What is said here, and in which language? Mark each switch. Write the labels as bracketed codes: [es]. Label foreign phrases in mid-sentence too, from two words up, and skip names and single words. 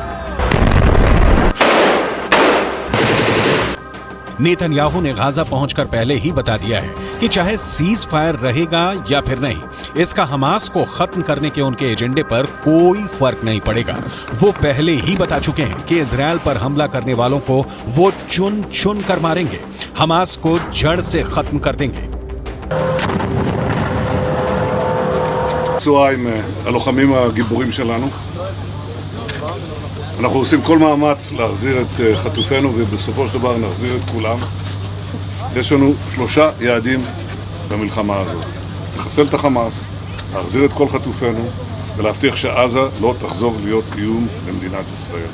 [hi] नेतन्याहू ने गाजा पहुंचकर पहले ही बता दिया है कि चाहे सीज फायर रहेगा या फिर नहीं, इसका हमास को खत्म करने के उनके एजेंडे पर कोई फर्क नहीं पड़ेगा। वो पहले ही बता चुके हैं कि इजरायल पर हमला करने वालों को वो चुन चुन कर मारेंगे, हमास को जड़ से खत्म कर देंगे। [he] פצועה עם הלוחמים הגיבורים שלנו. אנחנו עושים כל מאמץ להחזיר את חטופינו ובסופו של דבר נחזיר את כולם. יש לנו 3 יעדים במלחמה הזאת: לחסל את החמאס, להחזיר את כל חטופינו ולהבטיח שעזה לא תחזור להיות איום למדינת ישראל.